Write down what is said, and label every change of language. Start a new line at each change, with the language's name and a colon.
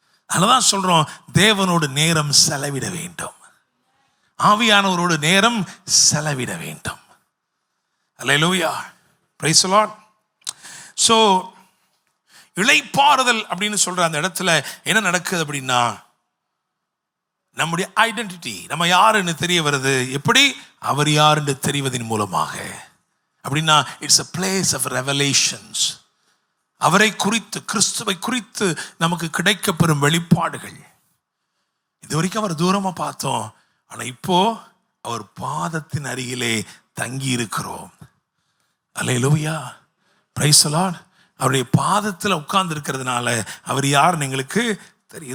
Tamil: அதனாலதான் சொல்றோம், தேவனோடு நேரம் செலவிட வேண்டும், ஆவியானவரோடு நேரம் செலவிட வேண்டும். அல்லேலூயா.
English: Praise the Lord.
Tamil: சோ இளைப்பாறுதல் அப்படின்னு சொல்ற அந்த இடத்துல என்ன நடக்குது அப்படின்னா, நம்முடைய ஐடென்டிட்டி, நம்ம யாருன்னு தெரிய வருது. எப்படி? அவர் யாருன்னு தெரிவதன் மூலமாக. அப்படின்னா
English: It's a place of revelations.
Tamil: அவரை குறித்து, கிறிஸ்துவை குறித்து நமக்கு கிடைக்கப்பெறும் வெளிப்பாடுகள். இது வரைக்கும் அவர் தூரமா பார்த்தோம், ஆனா இப்போ அவர் பாதத்தின் அருகிலே தங்கி இருக்கிறோம். அல்லேலூயா.
English: Praise the Lord.
Tamil: அவருடைய பாதத்தில் உட்கார்ந்து இருக்கிறதுனால அவர் யாருன்னு எங்களுக்கு தெரியும்.